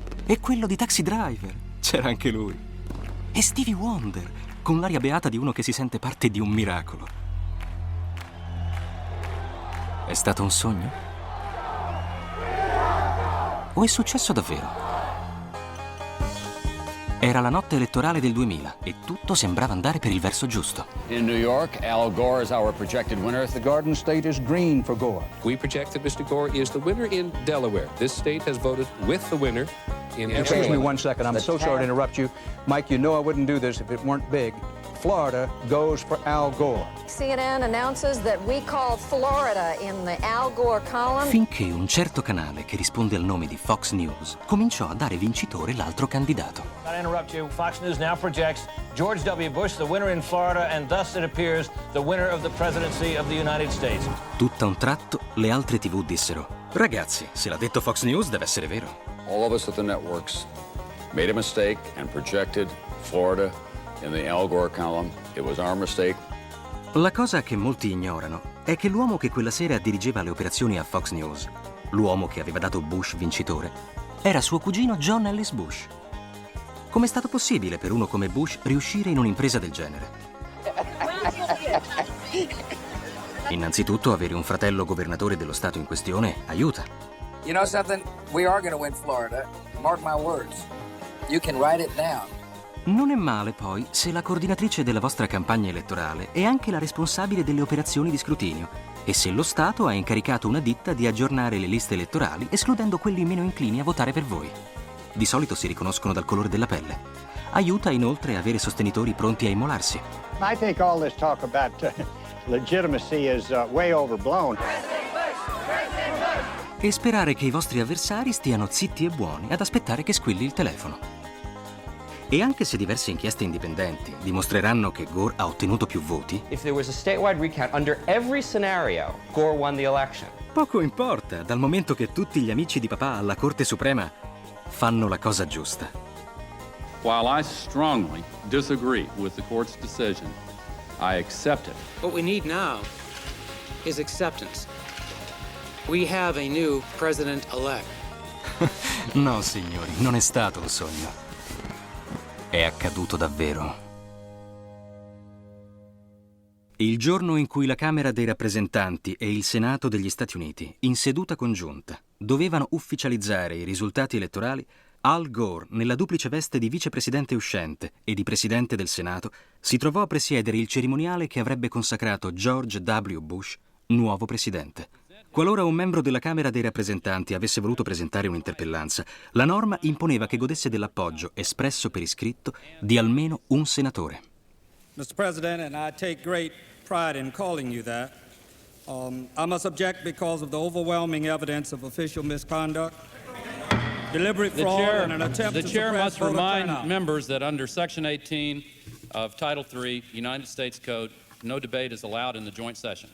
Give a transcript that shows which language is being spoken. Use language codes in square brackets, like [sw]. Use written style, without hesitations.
[it] E quello di Taxi Driver. C'era anche lui. E Stevie Wonder, con l'aria beata di uno che si sente parte di un miracolo. È stato un sogno? O è successo davvero? Era la notte elettorale del 2000 e tutto sembrava andare per il verso giusto. [en] In New York, Al Gore is our projected winner. The Garden State is green for Gore. We project that Mr. Gore is the winner in Delaware. This state has voted with the winner in Excuse me 1 second. I'm so sorry to interrupt you. Mike, you know I wouldn't do this if it weren't big. Florida goes for Al Gore. CNN announces that we call Florida in the Al Gore column. [it] Finché un certo canale che risponde al nome di Fox News cominciò a dare vincitore l'altro candidato. [en] Not to interrupt you, Fox News now projects George W. Bush the winner in Florida and thus it appears the winner of the presidency of the United States. [it] Tutto a un tratto le altre TV dissero: ragazzi, se l'ha detto Fox News deve essere vero. [en] All of us at the networks made a mistake and projected Florida in the Al Gore column. It was our mistake. [it] La cosa che molti ignorano è che l'uomo che quella sera dirigeva le operazioni a Fox News, l'uomo che aveva dato Bush vincitore, era suo cugino John Ellis Bush. Com'è stato possibile per uno come Bush riuscire in un'impresa del genere? Innanzitutto, avere un fratello governatore dello stato in questione aiuta. [en] You know something? We are going to win Florida. Mark my words. You can write it down. [it] Non è male, poi, se la coordinatrice della vostra campagna elettorale è anche la responsabile delle operazioni di scrutinio e se lo Stato ha incaricato una ditta di aggiornare le liste elettorali escludendo quelli meno inclini a votare per voi. Di solito si riconoscono dal colore della pelle. Aiuta inoltre a avere sostenitori pronti a immolarsi. [en] I think all this talk about legitimacy is way overblown. [it] E sperare che i vostri avversari stiano zitti e buoni ad aspettare che squilli il telefono. E anche se diverse inchieste indipendenti dimostreranno che Gore ha ottenuto più voti, [en] If there was a statewide recount under every scenario, Gore won the election. [it] poco importa, dal momento che tutti gli amici di papà alla Corte Suprema fanno la cosa giusta. [en] While I strongly disagree with the court's decision, I accept it. What we need now is acceptance. We have a new president-elect. [it] No, signori, non è stato un sogno. È accaduto davvero. Il giorno in cui la Camera dei rappresentanti e il Senato degli Stati Uniti, in seduta congiunta, dovevano ufficializzare i risultati elettorali, Al Gore, nella duplice veste di vicepresidente uscente e di presidente del Senato, si trovò a presiedere il cerimoniale che avrebbe consacrato George W. Bush nuovo presidente. Qualora un membro della Camera dei rappresentanti avesse voluto presentare un'interpellanza, la norma imponeva che godesse dell'appoggio espresso per iscritto di almeno un senatore. [en] Mr. President, and I take great pride in calling you that, I must object because of the overwhelming evidence of official misconduct, deliberate fraud, and an attempt to suppress voter turnout. The chair must remind members that under Section 18 of Title III, United States Code, no debate is allowed in the joint session.